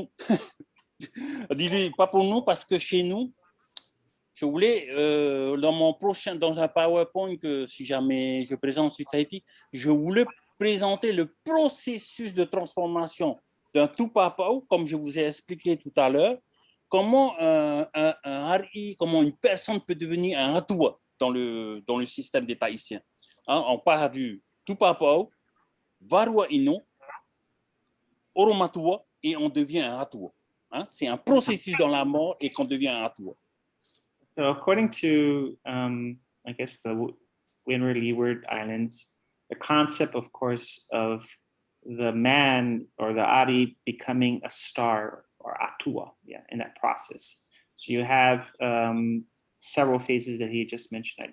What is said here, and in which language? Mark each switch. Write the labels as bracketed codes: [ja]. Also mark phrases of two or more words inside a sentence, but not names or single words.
[fr] Dis-lui, pas pour nous, parce que chez nous, je voulais, dans un PowerPoint que si jamais je présente sur Tahiti, je voulais présenter le processus de transformation d'un tupapau, comme je vous ai expliqué tout à l'heure, comment un Raʻiātea, comment une personne peut devenir un ATUA dans le système des Tahitiens. Hein, on part du tupapau, varuaʻino, oromatua, et on devient un ATUA. Hein, c'est un processus dans la mort et qu'on devient un ATUA. [en] So according to, I guess, the Windward Leeward Islands, the concept, of course, of the man or the Ari becoming a star or Atua, yeah, in that process. So you have several phases that he just mentioned.